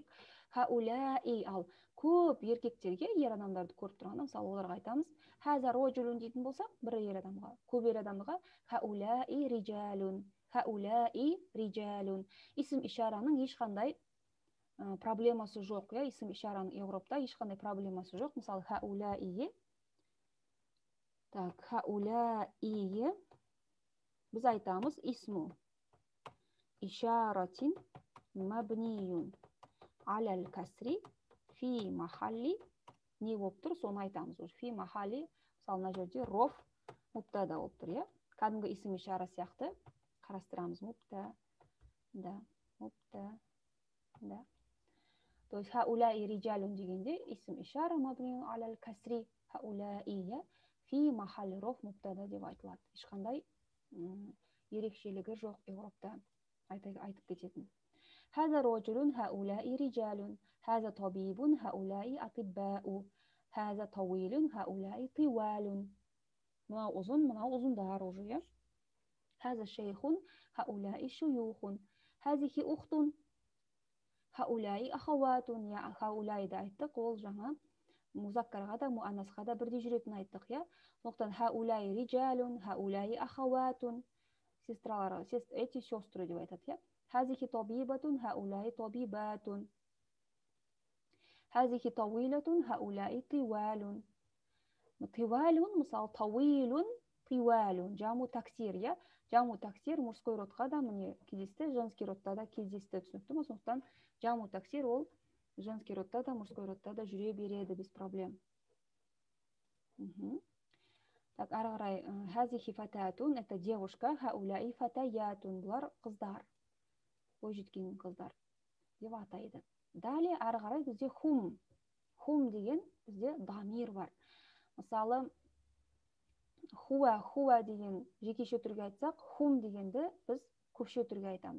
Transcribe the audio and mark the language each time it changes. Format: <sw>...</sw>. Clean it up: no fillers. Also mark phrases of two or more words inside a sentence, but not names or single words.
<kk>Хаулаи, ал көп еркектерге, ер адамдарды көріп тұрғанда, мысалы оларға айтамыз,</kk> <ar>هذا رجل</ar> <kk>дейтін болсақ, бір ер адамға, көп ер адамға</kk> <ar>هؤلاء رجال، هؤلاء رجال.</ar> <kk>Исім ишараның ешқандай проблемасы жоқ, я, исім ишараның Европта ешқандай проблемасы жоқ. Мысалы, хаулаи, так, хаулаи біз айтамыз</kk> <ar>اسم إشارة مبني على الكسر في محل,</ar> <kk>не болып тұр, соны айтамыз.</kk> <ar>في محل,</ar> <kk>мысалы, мына жерде</kk> <ar>رفع مبتدأ</ar> <kk>болып тұр, иә. Кәдімгі исім ишара сияқты қарастырамыз. Мупта, да, мупта, да.</kk> <ru>То есть</ru> <ar>هؤلاء رجال</ar> <kk>дегенде</kk> <ar>اسم إشارة مبني على الكسر, هؤلاء في محل رفع مبتدأ</ar> <kk>деп айтылады. Ешқандай ерекшелігі жоқ Европта айтып кететін.</kk> <ar>هذا رجل هؤلاء رجال، هذا طبيب هؤلاء أطباء، هذا طويل هؤلاء طوال.</ar> <kk>Мынау ұзын, мынау ұзындар уже, иә.</kk> <ar>هذا شيخ هؤلاء شيوخ، هذه أخت هؤلاء أخوات.</ar> <kk>Я, хаулаи да айттық, ол жаңа музаккарға да, муаннасқа да бірдей жүретін айттық, иә.</kk> <ar>Сондықтан هؤلاء رجال، هؤلاء أخوات.</ar> <kk>Сестралар,</kk> <ru>эти сестры</ru> <kk>деп айтады, иә.</kk> <ar>هذه طبيبة، هؤلاء طبيبات. هذه طويلة، هؤلاء طوال. Тивалун, мысалы, طويل، طوال. جمع تكسير, иә. جمع تكسير</ar> <ru>мужской родқа</ru> <kk>да міне кездесті,</kk> <ru>женский родта</ru> <kk>да кездесті, түсінікті ме? Сондықтан</kk> <ar>جمع تكسير</ar> <kk>ол</kk> <ru>женский родта</ru> <kk>да,</kk> <ru>мужской родта</ru> <kk>да жүре береді</kk> <ru>без проблем.</ru> <kk>Так, ары қарай,</kk> <ar>هذه فتاة,</ar> <ru>это девушка,</ru> <ar>هؤلاء فتيات,</ar> <kk>бұлар қыздар, бойжеткен қыздар деп атайды. Далее ары қарай бізде хум. Хум деген бізде дамир бар. Мысалы, хуа деген жекеше түрге айтсақ, хум дегенді біз көпше түрге айтамыз.</kk>